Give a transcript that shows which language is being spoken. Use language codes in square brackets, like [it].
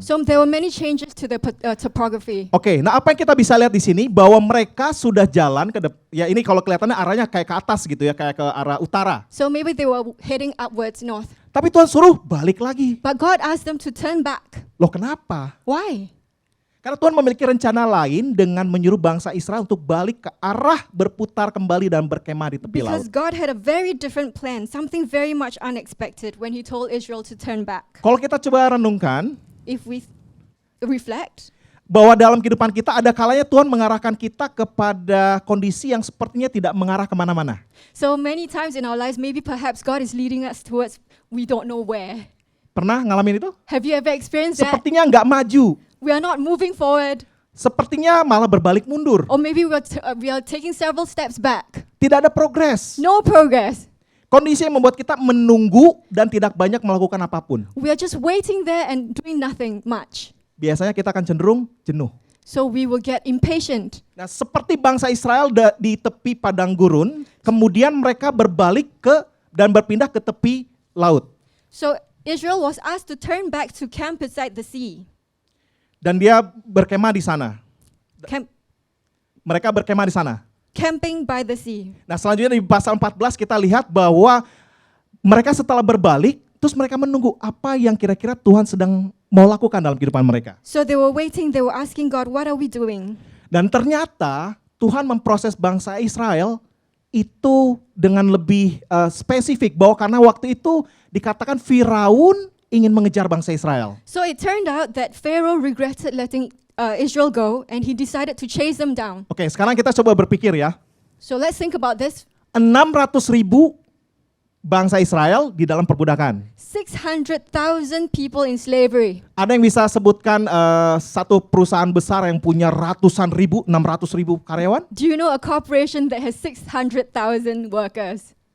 [en] So there were many changes to the topography. [id] Oke, nah apa yang kita bisa lihat di sini bahwa mereka sudah jalan ya ini kalau kelihatannya arahnya kayak ke atas gitu ya, kayak ke arah utara. [en] So maybe they were heading upwards north. [id] Tapi Tuhan suruh balik lagi. [en] But God asked them to turn back. [id] Loh kenapa? [en] Why? [id] Karena Tuhan memiliki rencana lain dengan menyuruh bangsa Israel untuk balik ke arah berputar kembali dan berkemah di tepi [en] Because [id] laut. [en] God had a very different plan, something very much unexpected when He told Israel to turn back. [id] Kalau kita coba renungkan, [en] If we reflect [id] bahwa dalam kehidupan kita ada kalanya Tuhan mengarahkan kita kepada kondisi yang sepertinya tidak mengarah kemana-mana. [en] So many times in our lives, maybe perhaps God is leading us towards we don't know where. [id] Pernah ngalamin itu? [en] Have you ever experienced that? [id] Sepertinya nggak maju, [en] We are not moving forward, [id] sepertinya malah berbalik mundur. [en] or maybe we are taking several steps back. [id] Tidak ada progres. [en] No progress. [id] Kondisi yang membuat kita menunggu dan tidak banyak melakukan apapun. [en] We are just waiting there and doing nothing much. [id] Biasanya kita akan cenderung jenuh. [en] So we will get impatient. [id] Nah, seperti bangsa Israel di tepi padang gurun, kemudian mereka berbalik dan berpindah ke tepi laut. [en] So Israel was asked to turn back to camp beside the sea. [id] Dan dia berkemah di sana. Mereka berkemah di sana. [en] Camping by the sea. [id] Nah, selanjutnya di pasal 14 kita lihat bahwa mereka setelah berbalik, terus mereka menunggu apa yang kira-kira Tuhan sedang mau lakukan dalam kehidupan mereka. [en] So they were waiting, they were asking God, what are we doing? [id] Dan ternyata Tuhan memproses bangsa Israel itu dengan lebih spesifik, bahwa karena waktu itu dikatakan Firaun ingin mengejar bangsa Israel. [en] So it turned out that Pharaoh regretted letting Israel go and he decided to chase them down. [id] Oke, sekarang kita coba berpikir ya. [en] So let's think about this. [id] 600.000 bangsa Israel di dalam perbudakan. [en] 600,000 people in slavery. [id] Ada yang bisa sebutkan satu perusahaan besar yang punya ratusan ribu, 600.000 karyawan? [en] Do you know a corporation that has 600,000 workers?